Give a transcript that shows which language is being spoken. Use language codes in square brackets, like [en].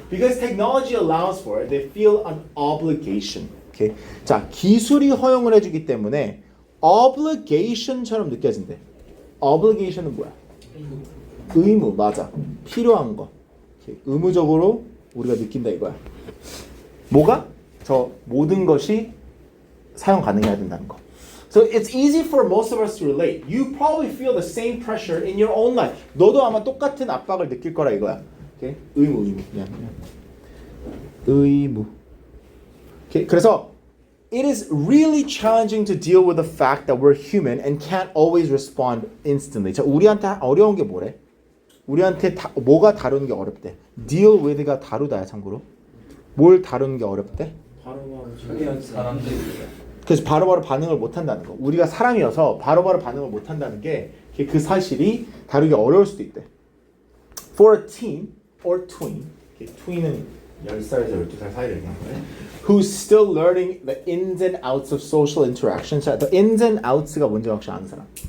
[en] Because technology allows for it, they feel an obligation. Okay. [ko] 자, 기술이 허용을 해주기 때문에 obligation처럼 느껴진대. obligation은 뭐야? 의무, 맞아. 필요한 거. Okay. 의무적으로 우리가 느낀다 이거야. 뭐가? 저 모든 것이 사용 가능해야 된다는 거. [en] So it's easy for most of us to relate. You probably feel the same pressure in your own life. [ko] 너도 아마 똑같은 압박을 느낄 거라 이거야. Okay? 의무. 그냥. 의무. Okay? [en] 그래서 it is really challenging to deal with the fact that we're human and can't always respond instantly. [ko] 자, 우리한테 어려운 게 뭐래? 우리한테 뭐가 다루는 게 어렵대? Deal with가 다루다야 참고로. 뭘 다루는 게 어렵대? 사람들이 그래서 바로바로 반응을 못 한다는 거. 우리가 사람이어서 바로바로 반응을 못 한다는 게 그 사실이 다루기 어려울 수도 있대. [en] For a teen or tween, [ko] tween은 10살에서 12살 사이를 얘기하는 거예요. [en] Who's still learning the ins and outs of social interaction. [ko] 자, the ins and outs가 뭔지 혹시 아는 사람?